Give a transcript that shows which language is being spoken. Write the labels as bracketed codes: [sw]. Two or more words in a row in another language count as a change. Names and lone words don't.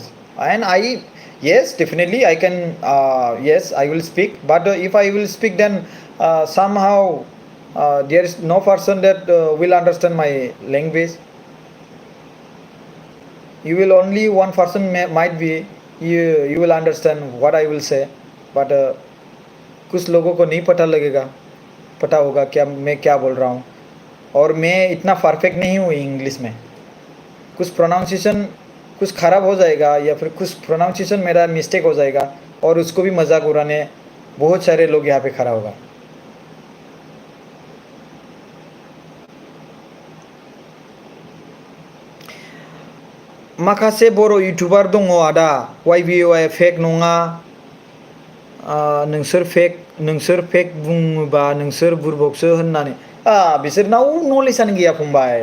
[en] And I, yes, definitely I can, yes, I will speak. But if I will speak, then somehow there is no person that will understand my language. You will only one person might be, you will understand what I will say. [hi] But कुछ लोगों को नहीं पता होगा क्या मैं क्या बोल रहा हूँ. और मैं इतना परफेक्ट नहीं हूँ इंग्लिश में. कुछ प्रोनाउंसिएशन कुछ ख़राब हो जाएगा या फिर कुछ प्रोनाउंसिएशन मेरा मिस्टेक हो जाएगा और उसको भी मजाक उड़ाने बहुत सारे लोग यहाँ पे खड़ा होगा. [brx] माखासे बर' इउटुबार दङ आदा YBY फेक नङा. नोंसोर फेक बुङोबा नोंसोर बुरबकसो होननानै बिसोरनाव नलेजआनो गैया फंबाय.